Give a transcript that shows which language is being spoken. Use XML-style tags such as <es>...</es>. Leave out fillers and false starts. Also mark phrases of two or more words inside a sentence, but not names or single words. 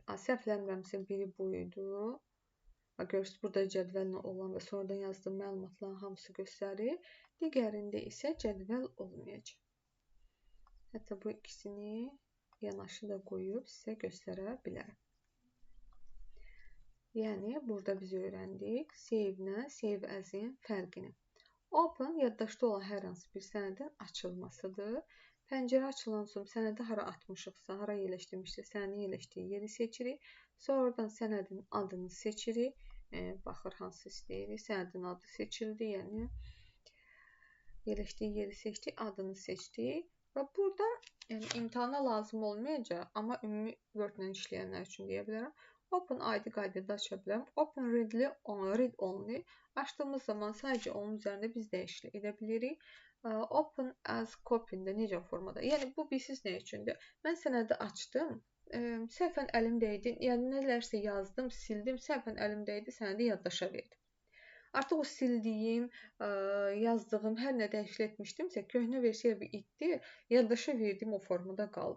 <az>Səhvləmirəmsə biri bu idi. Görürsünüz, burada cədvəllə olan və sonradan yazdığım məlumatların hamısı göstərir. Digərində isə cədvəl olmayacaq. Hətta bu ikisini yanaşı da qoyub sizə göstərə bilərəm. Yəni, burada biz öyrəndik save-nə,</az> <en>save as-in</en> <az>fərqini. Open, yaddaşda olan hər hansı bir sənədin açılmasıdır. Pəncərə açılan sonra sənədi hara atmışıqsa, hara yerləşdirmişsə, sənədin yerləşdiyi yeri seçirik. Sonradan sənədin adını seçirik. Baxır, hansı istəyirik. Sənədin adı seçildi, yəni yerləşdiyi yeri seçdik, adını seçdik. Və burada imtahana lazım olmayacaq, amma ümumi Word-lə işləyənlər üçün deyə bilərəm.</az> <en>Open ID</en> <az>qaydada aça bilərəm.</az> <en>Open read only</en> <az>açdığımız zaman sadəcə onun üzərində biz dəyişiklik edə bilirik.</az> <en>Open as copy-də</en> <az>necə formada? Yəni bu bilirsiniz nə üçündür? Mən sənədi açdım. Səhvən əlim dəydi. Yəni nələrsə yazdım, sildim. Səhvən əlim dəydi, sənədi yaddaşa verdim. Artıq o sildiyim, yazdığım, hər nə dəyişiklik etmişdimsə, köhnə versiya bir itdi, yaddaşa verdiyim o formada qaldı.</az>